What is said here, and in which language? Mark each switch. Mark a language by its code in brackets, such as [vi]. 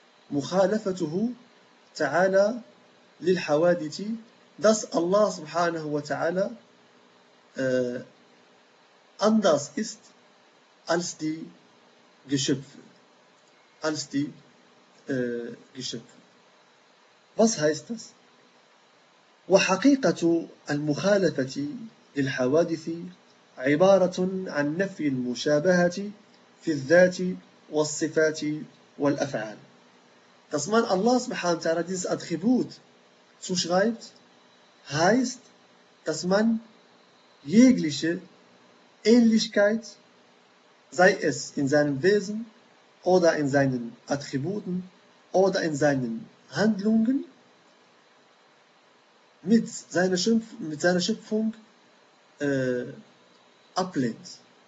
[ar] Mukhalafatuhu ta'ala lil hawadithi, [de] dass Allah subhanahu wa ta'ala anders ist als die Geschöpfe, als die Geschöpfe. Was heißt das? [ar] وحقيقة المخالفة للحوادث عبارة عن نفي المشابهة في الذات والصفات والأفعال. [de] Dass man Allah subhanahu wa ta'ala dieses Attribut zuschreibt, heißt, dass man jegliche Ähnlichkeit, sei es in seinem Wesen oder in seinen Attributen oder in seinen Handlungen, mit seiner Schöpfung ablehnt.